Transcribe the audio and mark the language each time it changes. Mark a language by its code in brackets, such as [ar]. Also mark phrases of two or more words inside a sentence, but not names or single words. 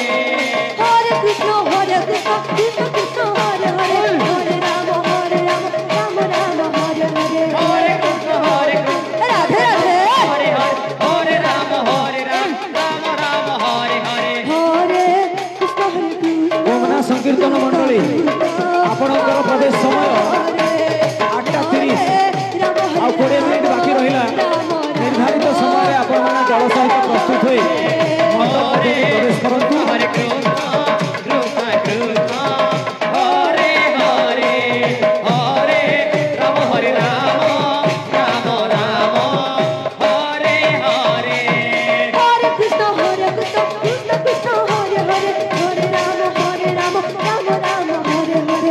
[sa] Hare Krishna Hare Krishna Krishna Krishna Hare Hare Hare Rama Rama Rama Hare Hare Hare Krishna Hare Krishna Radhe Radhe Hare Hare Hare Rama Rama Rama Hare Hare Hare Krishna Hare Krishna [or] ଗୋମନା ସଂକୀର୍ତ୍ତନ ମଣ୍ଡଳୀ ଆପଣଙ୍କର ପ୍ରବେଶ ସମୟ 8:30 ଆଉ 20 ମିନିଟ ବାକି ରହିଲା ନିର୍ଦ୍ଧାରିତ ସମୟ ଆପଣ ମାନେ ଜଳ ସହିତ ପ୍ରସ୍ତୁତ ହୋଇ ମଣ୍ଡପ ମଧ୍ୟେ ପ୍ରବେଶ କରନ୍ତୁ [sa] Hare Krishna Krishna Krishna Hare Hare Hare Rama Hare Rama Rama Rama Hare Hare Hare Krishna Hare Krishna Krishna Krishna Hare Hare Hare Rama Rama Rama Hare Hare